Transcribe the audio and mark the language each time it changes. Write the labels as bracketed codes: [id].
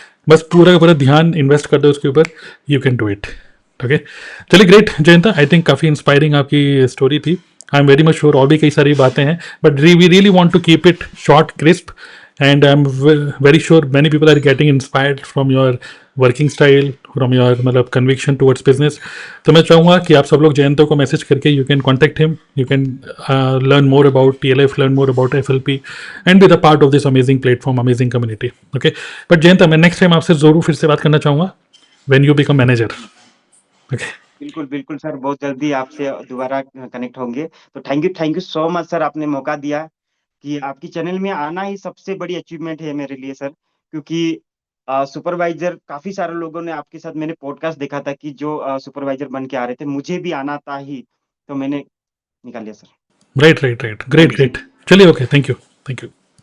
[hi] बस पूरा का पूरा ध्यान इन्वेस्ट कर दो उसके ऊपर, [en] You can do it. [hi] Okay, चलिए ग्रेट जयंता, आई थिंक काफ़ी इंस्पायरिंग आपकी स्टोरी थी। [en] I am very much sure [hi] और भी कई सारी बातें हैं, [en] But we really want to keep it short crisp, and I'm very sure many people are getting inspired from your working style, from your मतलब conviction towards business. [hi] तो मैं चाहूँगा कि आप सब लोग जयंत को मैसेज करके [en] you can contact him, you can learn more about TLF, learn more about FLP, and be the part of this amazing platform, amazing community. [hi] Okay, but Jayant मैं next time आपसे ज़रूर फिर से बात करना चाहूँगा [en] when you become manager. Okay. [hi] बिल्कुल बिल्कुल सर, बहुत जल्दी आपसे दोबारा कनेक्ट होंगे। तो [en] thank you so much [hi] sir, आपने मौका दिया। कि आपकी चैनल में आना ही सबसे बड़ी अचीवमेंट है मेरे लिए सर। क्योंकि सुपरवाइजर काफी सारे लोगों ने आपके साथ, मैंने पॉडकास्ट देखा था कि जो सुपरवाइजर बन के आ रहे थे, मुझे भी आना था ही, तो मैंने निकाल लिया sir. [en] Right, right, right. Thank Great, you sir. great. चलिए, okay, thank you, thank you.